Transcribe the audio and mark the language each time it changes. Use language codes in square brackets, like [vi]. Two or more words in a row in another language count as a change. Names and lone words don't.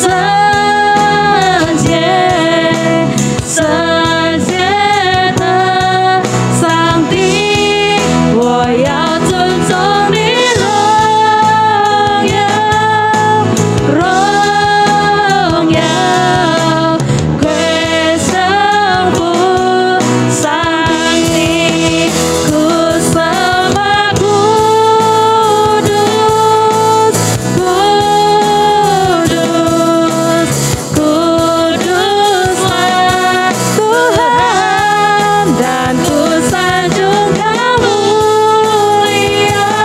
[zh] 洁，圣洁的上帝，我要尊重你荣耀，荣耀归圣父上帝， [id] ku sembah kudus, kudus, kuduslah Tuhan, dan ku sanjung Kau mulia,